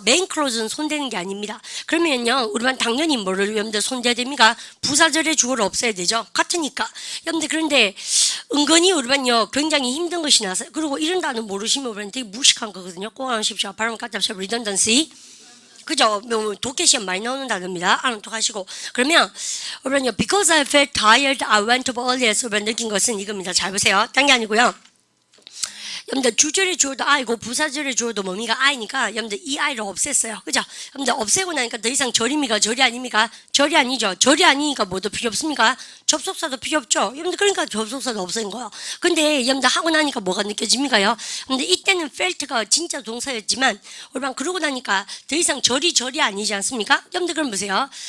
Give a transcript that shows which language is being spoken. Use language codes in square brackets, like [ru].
[ko] 메인 클로즈는 손대는 게 아닙니다. 그러면요, 우리만 당연히 뭐를 여러분들 손대야 됩니까? 부사절의 주어를 없애야 되죠. 같으니까. 여러분들 그런데 은근히 우리만요 굉장히 힘든 것이 나서 그리고 이런 단어 모르시면 우리는 되게 무식한 거거든요. 꼭 아십시오. 발음 갖다 합시다. redundancy. 그죠? 독해 시험 많이 나오는 단어입니다. 알아두고 그러면 우리는요 [en] because I felt tired, I went to bed early [ko] 해서 느낀 것은 이겁니다. 잘 보세요. 딴 게 아니고요. 여러분들 주절의 주어도 I고 부사절의 주어도 뭡니까? I니까 여러분들 이 I를 없앴어요. 그죠? 여러분들 없애고 나니까 더 이상 절입니까? 절이 아닙니까? 절이 아니죠. 절이 아니니까 뭐도 필요 없습니까? 접속사도 필요 없죠. 여러분들 그러니까 접속사도 없앤 거예요. 근데 여러분들 하고 나니까 뭐가 느껴집니까요? 근데 이때는 felt가 진짜 동사였지만 얼마 그러고 나니까 더 이상 절이 아니지 않습니까? 여러분들 그럼 보세요.